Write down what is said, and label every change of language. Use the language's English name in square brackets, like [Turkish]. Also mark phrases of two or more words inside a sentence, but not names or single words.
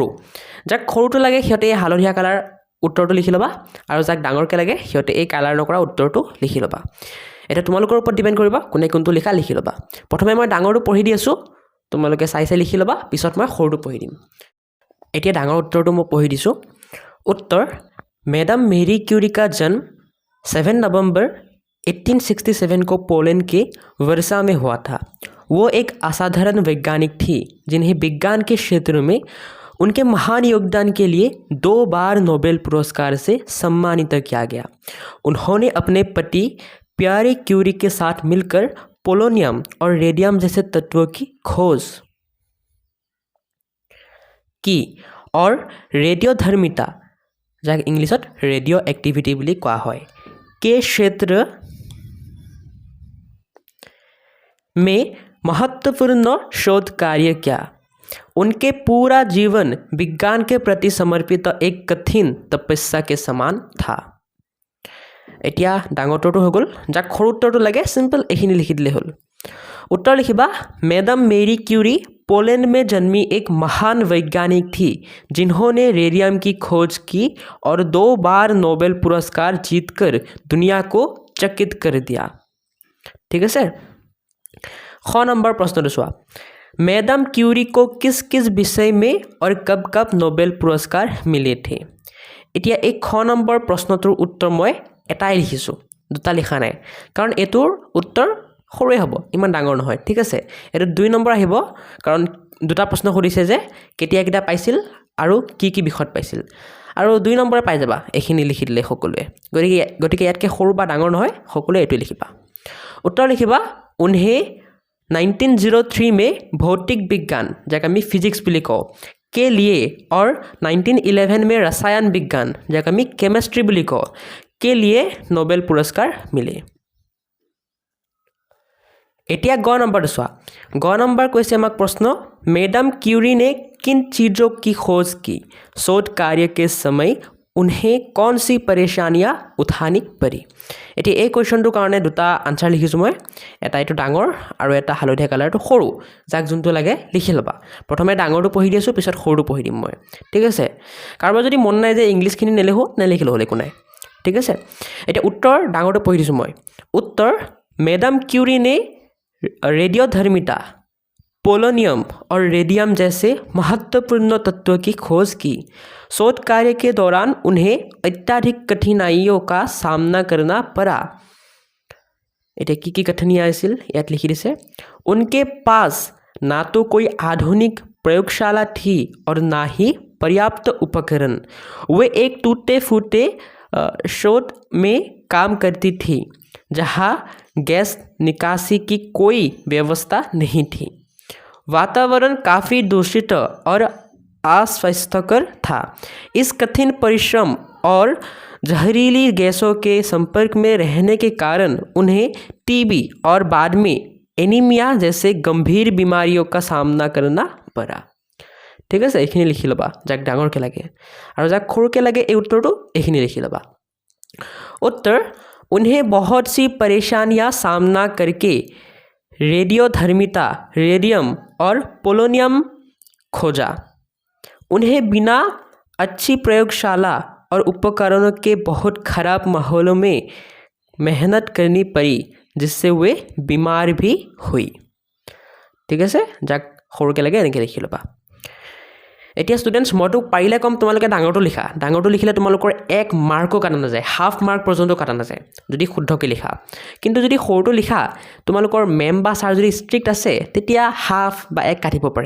[Assamese] যাক সৰুটো লাগে সিহঁতে এই হালধীয়া কালাৰ উত্তৰটো লিখি ল'বা আৰু যাক ডাঙৰকৈ লাগে সিহঁতে এই কালাৰ নকৰা উত্তৰটো লিখি ল'বা। এতিয়া তোমালোকৰ ওপৰত ডিপেণ্ড কৰিব কোনে কোনটো লিখা লিখি ল'বা। প্ৰথমে মই ডাঙৰটো পঢ়ি দি আছোঁ, তোমালোকে চাই লিখি ল'বা, পিছত মই সৰুটো পঢ়ি দিম। এতিয়া ডাঙৰ উত্তৰটো মই পঢ়ি দিছোঁ। [Hindi] उत्तर, मैडम मेरी क्यूरी का जन्म 7 नवंबर 1867 को पोलैंड के वर्सा में हुआ था। वो एक असाधारण वैज्ञानिक थी जिन्हें विज्ञान के क्षेत्र में उनके महान योगदान के लिए 2 बार नोबेल पुरस्कार से सम्मानित किया गया। उन्होंने अपने पति प्यारे क्यूरी के साथ मिलकर पोलोनियम और रेडियम जैसे तत्वों की खोज की और रेडियोधर्मिता, [Assamese] যাক ইংলিছত [English] radio activity [Assamese] বুলি কোৱা হয়, [Hindi] के क्षेत्र में महत्वपूर्ण शोध कार्य किया। उनके पूरा जीवन विज्ञान के प्रति समर्पित एक कठिन तपस्या के समान था। [Assamese] এতিয়া ডাঙৰ উত্তৰটো হৈ গ'ল, যাক সৰু উত্তৰটো লাগে চিম্পল এইখিনি লিখি দিলে হ'ল। [Hindi] उत्तर लिखिबा, मैडम मेरी क्यूरी पोलैंड में जन्मी एक महान वैज्ञानिक थी जिन्होंने रेडियम की खोज की और 2 बार नोबेल पुरस्कार जीतकर दुनिया को चकित कर दिया। ठीक है सर। ख नंबर प्रश्न चुआ, मैडम क्यूरी को किस किस विषय में और कब कब नोबेल पुरस्कार मिले थे। [Assamese] এতিয়া এই খ নম্বৰ প্ৰশ্নটোৰ উত্তৰ মই এটাই লিখিছোঁ, দুটা লিখা নাই, কাৰণ এইটোৰ উত্তৰ সৰুৱে হ'ব, ইমান ডাঙৰ নহয়। ঠিক আছে, এইটো 2 নম্বৰ আহিব, কাৰণ দুটা প্ৰশ্ন সুধিছে যে কেতিয়া কেতিয়া পাইছিল আৰু কি কি বিষয়ত পাইছিল, আৰু 2 নম্বৰে পাই যাবা এইখিনি লিখি দিলে সকলোৱে। গতিকে ইয়াতকৈ সৰু বা ডাঙৰ নহয়, সকলোৱে এইটোৱে লিখিবা। উত্তৰ লিখিবা, [Hindi] उन्हें 1903 में भौतिक विज्ञान, [Assamese] যাক আমি फिजिक्स বুলি কওঁ, [Hindi] के लिए और 1911 में रसायन विज्ञान, [Assamese] যাক আমি केमिस्ट्री বুলি কওঁ, [Hindi] के लिए नोबेल पुरस्कार मिले। [Assamese] এতিয়া গ [Hindi] नंबर चुआ, ग नंबर कैसे আমাক प्रश्न, मैडम क्यूरी ने किन चीज़ों की खोज की, शोध कार्य के समय उन्हें कौन सी परेशानियाँ उठानी पड़ी। [Assamese] এতিয়া এই কুৱেশ্যনটোৰ কাৰণে দুটা আনচাৰ লিখিছোঁ মই, এটা এইটো ডাঙৰ আৰু এটা হালধীয়া কালাৰটো সৰু, যাক যোনটো লাগে লিখি ল'বা। প্ৰথমে ডাঙৰটো পঢ়ি দি আছোঁ, পিছত সৰুটো পঢ়ি দিম মই। ঠিক আছে, কাৰোবাৰ যদি মন নাই যে ইংলিছখিনি নেলিখিলেও হ'ল, একো নাই। ঠিক আছে, এতিয়া উত্তৰ ডাঙৰটো পঢ়ি দিছোঁ মই। উত্তৰ, [Hindi] मैडम क्यूरी ने रेडियोधर्मिता, पोलोनियम और रेडियम जैसे महत्वपूर्ण तत्वों की खोज की। शोध कार्य के दौरान उन्हें अत्यधिक कठिनाइयों का सामना करना पड़ा। [Assamese] এতিয়া কি কি কঠিনাইয়াঁ আহিছিল ইয়াত লিখি দিছে, [Hindi] उनके पास ना तो कोई आधुनिक प्रयोगशाला थी और ना ही पर्याप्त उपकरण। वे एक टूटे फूटे शोध में काम करती थी जहाँ गैस निकासी की कोई व्यवस्था नहीं थी। वातावरण काफ़ी दूषित और अस्वास्थ्यकर था। इस कठिन परिश्रम और जहरीली गैसों के संपर्क में रहने के कारण उन्हें टीबी और बाद में एनीमिया जैसे गंभीर बीमारियों का सामना करना पड़ा। ठीक है, [Assamese] এইখিনি লিখি ল'বা যাক ডাঙৰকৈ লাগে আৰু যাক সৰুকৈ লাগে এই উত্তৰটো এইখিনি লিখি ল'বা। [Hindi] उत्तर, उन्हें बहुत सी परेशानियां सामना करके रेडियोधर्मिता रेडियम और पोलोनियम खोजा। उन्हें बिना अच्छी प्रयोगशाला और उपकरणों के बहुत खराब माहौलों में मेहनत करनी पड़ी, जिससे वे बीमार भी हुई। ठीक है, [Assamese] যাক সৰুকৈ লাগে এনেকৈ লিখি ল'বা। এতিয়া ষ্টুডেণ্টছ মইতো পাৰিলে কম তোমালোকে ডাঙৰটো লিখা। ডাঙৰটো লিখিলে তোমালোকৰ 1 মাৰ্কো কাটা নাযায়, [English] half mark [Assamese] পৰ্যন্ত কাটা নাযায় যদি শুদ্ধকৈ লিখা। কিন্তু যদি সৰুটো লিখা তোমালোকৰ মেম বা ছাৰ যদি ষ্ট্ৰিক্ট আছে তেতিয়া হাফ বা 1 কাটিব পাৰে।